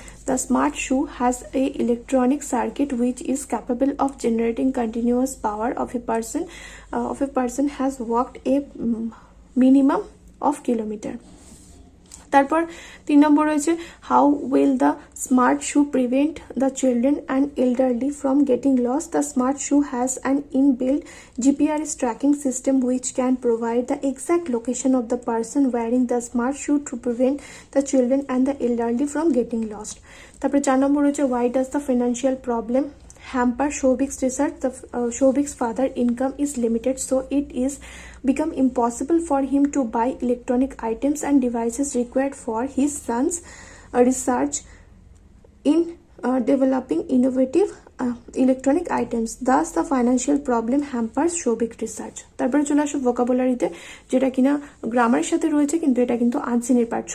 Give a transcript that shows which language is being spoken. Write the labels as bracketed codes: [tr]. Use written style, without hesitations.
[en] The smart shoe has a electronic circuit which is capable of generating continuous power of a person has walked a minimum of kilometer. [bn] তারপর 3 নম্বর রয়েছে [en] How will the smart shoe prevent the children and elderly from getting lost. The smart shoe has an inbuilt GPRS tracking system which can provide the exact location of the person wearing the smart shoe to prevent the children and the elderly from getting lost. [bn] তারপরে 4 নম্বর রয়েছে [en] Why does the financial problem hamper Shauvik's research. Shauvik's father income is limited, so it is become impossible for him to buy electronic items and devices required for his son's research in developing innovative electronic items. Thus the financial problem hampers Shauvik's research. [bn] তারপরে চলে আসো ভোকাবুলারিতে, যেটা কিনা গ্রামারের সাথে রয়েছে কিন্তু এটা কিন্তু আনসিনের পার্ট।